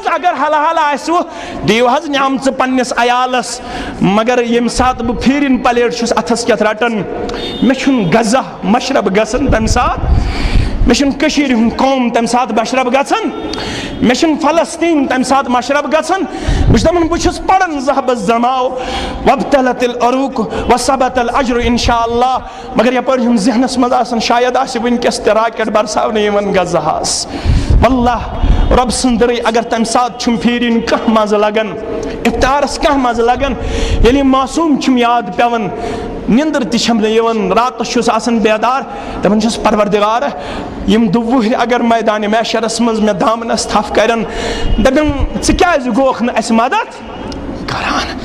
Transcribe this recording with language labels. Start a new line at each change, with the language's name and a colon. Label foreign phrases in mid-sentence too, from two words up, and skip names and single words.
Kashmiri: اگر حلحال آسوٕ دِیِو حظ نعمژٕ پننِس عیالس، مگر ییٚمہِ ساتہٕ بہٕ پھیٖرِن پلیٹ چھُس اتھس کٮ۪تھ رٹان مےٚ چھُنہٕ غذا مشرب گژھان تمہِ ساتہٕ، مےٚ چھُنہٕ کٔشیٖرِ ہُنٛد قوم تمہِ ساتہٕ مشرب گژھان، مےٚ چھُنہٕ فلسطیٖن تمہِ ساتہٕ مشرب گژھان۔ بہٕ چھُس دپان بہٕ چھُس پران
Arabic: ذہب الزماو وابتلت العروق وثبت الاجر انشاءاللہ،
Kashmiri: مگر یپٲرۍ چھُم ذہنس منٛز آسان شاید آسہِ وٕنکٮ۪س تہِ راکٮ۪ٹ برساونہٕ یِوان غزہس۔ واللہ رب سٕنٛز رٕے اگر تمہِ ساتہٕ چھُم پھیٖرِن کانٛہہ مزٕ لگان، افطارس کانٛہہ مزٕ لگان، ییٚلہِ معصوٗم چھُم یاد پیوان، نندر تہِ چھم نہٕ یِوان، راتس چھُس آسان بیدار، دپان چھُس پروردگار یم 2 وُہرۍ اگر میدانِ محشرس منٛز مےٚ دامنس تھپھ کرن، دپن ژٕ کیازِ گوکھ نہٕ اسہِ مدد کران۔